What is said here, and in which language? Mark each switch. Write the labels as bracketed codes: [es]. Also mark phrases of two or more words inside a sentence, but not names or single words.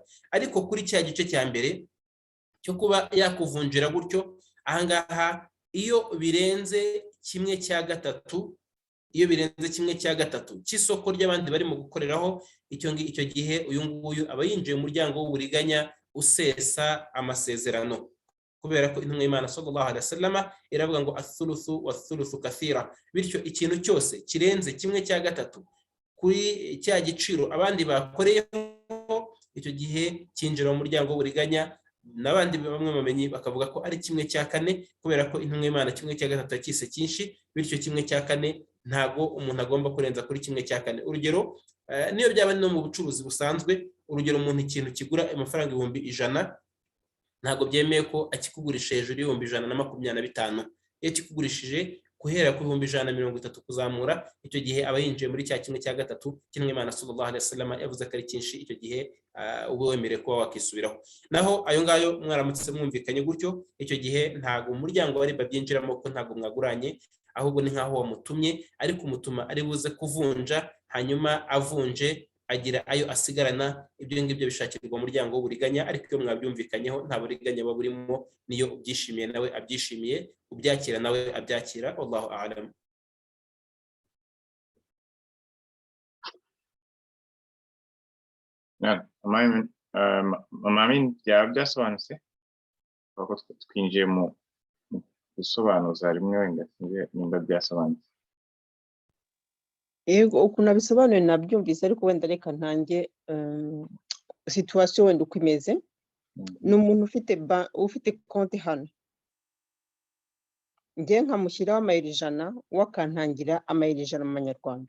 [rw] Ariko kuri cya gice cya mbere cyo kuba yakuvunjira gutyo, ahangaha iyo birenze 1/3 cy'isoko ry'abandi barimo gukoreraho, icyo gihe uyu nguyu aba yinjiye mu muryango w'uburiganya usesa amasezerano, kubera ko intumwa y'Imana [ar] صلى الله عليه وسلم [rw] iravuga ngo [ar] الثلث والثلث كثير. [rw] Bityo ikintu cyose kirenze 1/3 kuri cya giciro abandi bakoreyeho, icyo gihe cyinjira mu muryango w'uburiganya, n'abandi bamwe bamenyi bakavuga ko ari 1/4, kubera ko intumwa y'Imana 1/3 cyise cyinshi, bityo 1/4 ntago umuntu agomba kurenza kuri 1/4. Urugero niyo byaba no mu bucuruzi busanzwe, urugero umuntu ikintu kigura amafaranga 100,000 ntago byemeye ko akikugurisha hejuru y'125. Iyo kikugurishije guhera ku 130 kuzamura, icyo gihe aba yinjiye muri cya 1/3 cy'Imana [ar] صلى الله عليه وسلم [rw] yavuze ko ari cyinshi, icyo gihe uba wemerewe kuba wakisubiraho. Naho ayo ngayo mwaramutse mwumvikanye gutyo, icyo gihe ntago umuryango wari babyinjiramo ko ntago mwaguranye, ahubwo ni nkaho wamutumye, ariko umutuma ari buze kuvunja, hanyuma avunje agira ayo asigarana. Ibyo ngibyo bishakirwa umuryango w'uburiganya, ariko iyo mwabyumvikanyeho nta buriganya buba burimo, niyo ubyishimiye nawe abyishimiye, ubyakira nawe abyakira. [ar] والله أعلم. [rw] Amin byaba byasobanutse kuko twinjiye mu gusobanuza rimwe, wenda nimba byasobanutse. Yego, ukuntu abisobanuye nabyumvise, ariko wenda reka ntange situation wenda uko imeze. Ni umuntu ufite konti hano, njye nkamushyiraho amayero 100, wakantangira amayero 100 mu manyarwanda.